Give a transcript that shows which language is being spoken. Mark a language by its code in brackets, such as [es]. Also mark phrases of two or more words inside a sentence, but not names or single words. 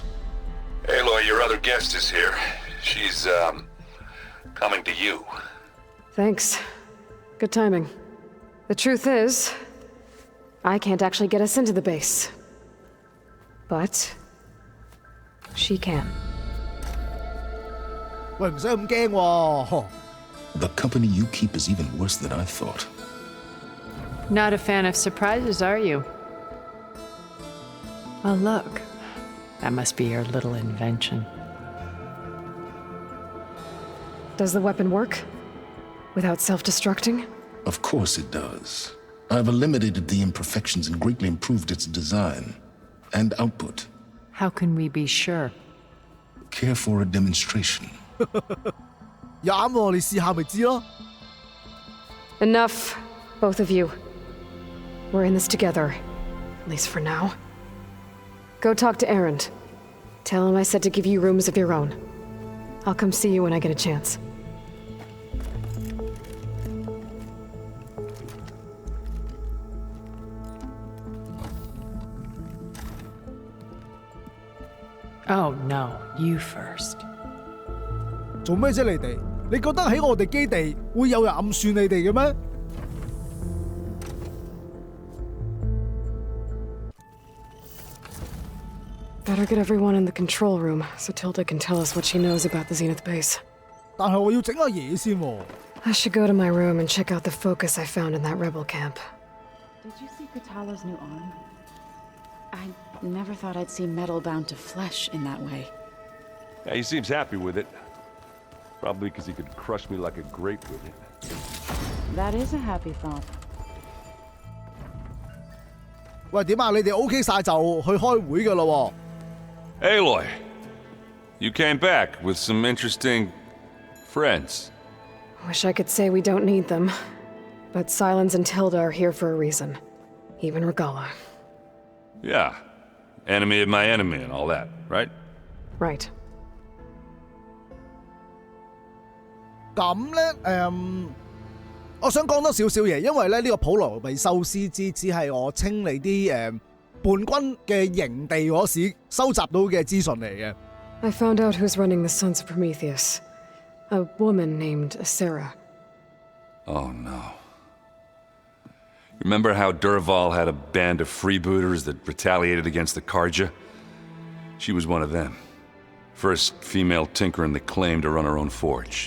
[en] Aloy, your other guest is here. She's, coming to you. Thanks. Good timing. The truth is, I can't actually get us into the base. But she can. [yue] 喂，唔使咁驚喎。 [en] The company you keep is even worse than I thought. Not a fan of surprises, are you? Oh, look. That must be your little invention. Does the weapon work? Without self-destructing? Of course it does. I've eliminated the imperfections and greatly improved its design and output. How can we be sure? Care for a demonstration? [yue] 啱喎，你試下咪知咯。 [en] Enough, both of you. We're in this together, at least for now. Go talk to Erend. Tell him I said to give you rooms of your own. I'll come see you when I get a chance. Oh, no. You first. [yue] 做咩啫？你哋？你覺得喺我哋基地會有人暗算你哋嘅咩？ [en] Better get everyone in the control room so Tilda can tell us what she knows about the Zenith base. [yue] 但係我要整下嘢先喎。 [en] I should go to my room and check out the focus I found in that rebel camp. Did you see Katala's new arm? I never thought I'd see metal bound to flesh in that way. Yeah, he seems happy with it. Probably because he could crush me like a grape with it. That is a happy thought. [yue] 喂，點啊？你哋 OK 晒就去開會㗎咯喎。 [en] Aloy, you came back with some interesting friends. Wish I could say we don't need them, but Silence and Tilda are here for a reason. Even Regala. Yeah. Enemy of my enemy and all that, right? Right. [yue] 咁咧， 我想講多少少嘢，因為咧呢個普羅米修斯之只係我清理啲叛軍嘅營地嗰時收集到嘅資訊嚟嘅。 [en] I found out who's running the Sons of Prometheus. A woman named Sarah. Oh no. Remember how Durval had a band of freebooters that retaliated against the Karja? She was one of them. First female tinker in the claim to run her own forge.